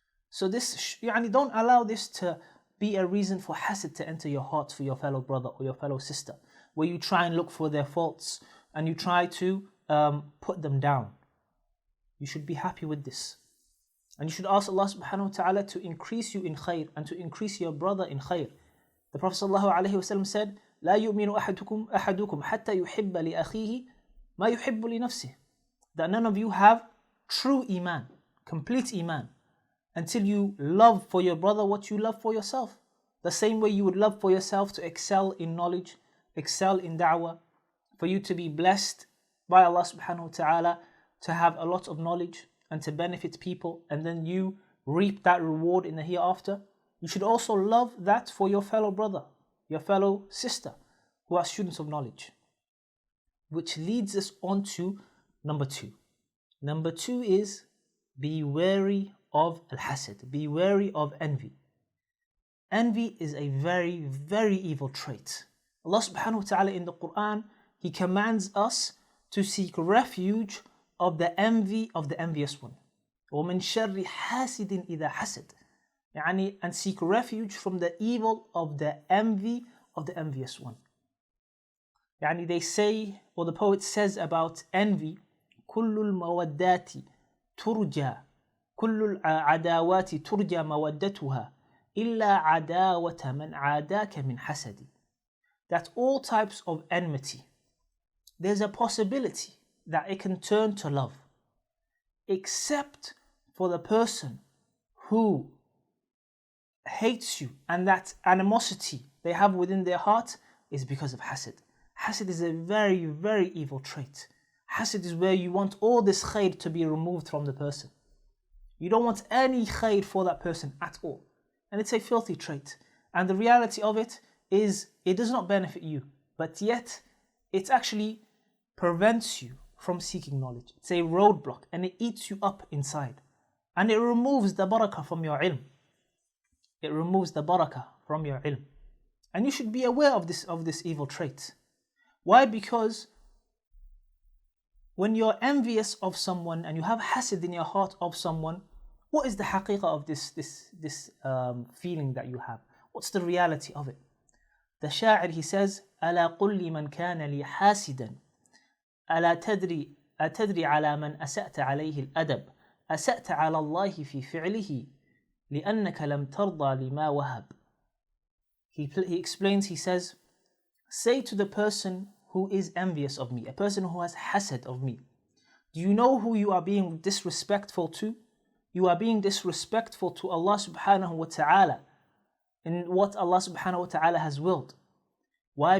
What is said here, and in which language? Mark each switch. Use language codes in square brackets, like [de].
[en] So this, don't allow this to be a reason for hasid to enter your heart for your fellow brother or your fellow sister, where you try and look for their faults and you try to put them down. You should be happy with this. And you should ask Allah subhanahu wa ta'ala to increase you in khair and to increase your brother in khair. The Prophet sallallahu alayhi wa sallam said, [ar] لا يؤمن أحدكم حتى يحب لأخيه ما يحب لنفسه. [en] That none of you have true iman, complete iman, until you love for your brother what you love for yourself. The same way you would love for yourself to excel in knowledge, excel in da'wah, for you to be blessed by Allah subhanahu wa ta'ala, to have a lot of knowledge and to benefit people, and then you reap that reward in the hereafter. You should also love that for your fellow brother, your fellow sister, who are students of knowledge. Which leads us on to number two. Number two is be wary of al-hasad, be wary of envy. Envy is a very, very evil trait. Allah subhanahu wa ta'ala in the Quran, He commands us to seek refuge of the envy of the envious one. [ar] وَمِن شَرِّ حَاسِدٍ إِذَا حَسَدٍ. [en] And seek refuge from the evil of the envy of the envious one. They say, or the poet says about envy, [ar] كُلُّ الْمَوَدَّاتِ تُرْجَى كُلُّ الْعَدَاوَاتِ تُرْجَى مَوَدَّتُهَا إِلَّا عَدَاوَةَ مَنْ عَادَاكَ مِنْ حَسَدٍ. [en] That all types of enmity, there's a possibility that it can turn to love, except for the person who hates you, and that animosity they have within their heart is because of hasad. Hasad is a very, very evil trait. Hasad is where you want all this khair to be removed from the person. You don't want any khair for that person at all. And it's a filthy trait. And the reality of it is it does not benefit you, but yet it actually prevents you from seeking knowledge. It's a roadblock and it eats you up inside. And it removes the barakah from your ilm. It removes the barakah from your ilm. And you should be aware of this evil trait. Why? Because when you're envious of someone and you have hasad in your heart of someone, what is the haqiqah of this feeling that you have? What's the reality of it? The sha'ir, he says, [ar] ألا قل لمن كان لي حاسدا ألا تدري على من أسأت عليه الأدب أسأت على الله في فعله لأنك لم ترضى لما وهب. [en] He explains, he says, say to the person who is envious of me, a person who has hasad of me, do you know who you are being disrespectful to? You are being disrespectful to Allah subhanahu wa ta'ala in what Allah subhanahu wa ta'ala has willed. Why?